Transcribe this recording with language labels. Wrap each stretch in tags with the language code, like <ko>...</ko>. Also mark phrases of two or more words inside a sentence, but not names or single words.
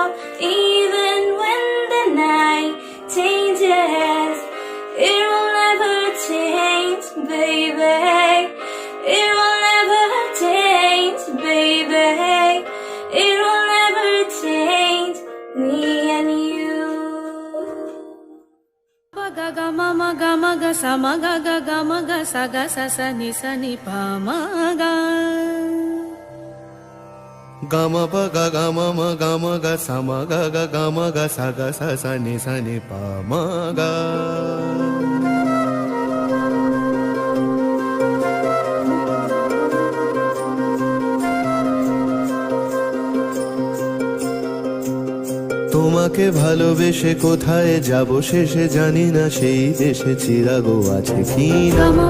<en>Even when the night changes, it will never change, baby. It will never change, baby. It will never change me and you. Ga ga ma ma ga ma ga sa ma ga ma ga sa ni pa ma ga. Ga ma pa ga ma ga sa ma ga ma ga sa ni pa ma ga.</en> <bn>তোমাকে ভালোবেসে কোথায় যাব শেষে জানি না, সেই দেশে চিরাগো আছে কি না।</bn>